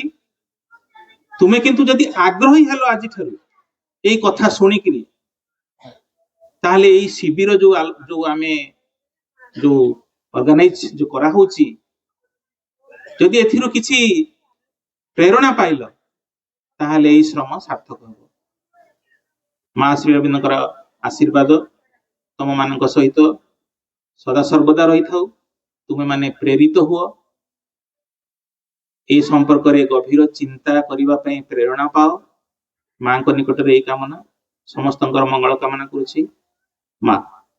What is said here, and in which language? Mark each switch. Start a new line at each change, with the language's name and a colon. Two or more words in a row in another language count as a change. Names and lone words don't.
Odia: ତୁମେ କିନ୍ତୁ ଯଦି ଆଗ୍ରହୀ ହେଲ ଆଜିଠାରୁ ଏଇ କଥା ଶୁଣିକିରି, ତାହେଲେ ଏଇ ଶିବିର ଯୋଉ ଆମେ ଯୋଉ ଅର୍ଗାନାଇଜ ଯୋଉ କରାହଉଛି, ଯଦି ଏଥିରୁ କିଛି ପ୍ରେରଣା ପାଇଲ, ତାହେଲେ ଏଇ ଶ୍ରମ ସାର୍ଥକ ହେବ। ମା ଶ୍ରୀ ଅରବିନ୍ଦଙ୍କର ଆଶୀର୍ବାଦ ତମ ମାନଙ୍କ ସହିତ ସଦା ସର୍ବଦା ରହିଥାଉ। ତୁମେ ମାନେ ପ୍ରେରିତ ହୁଅ, ଏଇ ସମ୍ପର୍କେ ଗଭୀର ଚିନ୍ତା କରିବା ପାଇଁ ପ୍ରେରଣା ପାଅ। ମାଙ୍କ ନିକଟରେ এই କାମନା, ସମସ୍ତଙ୍କର ମଙ୍ଗଳ କାମନା କରୁଛି। ମା।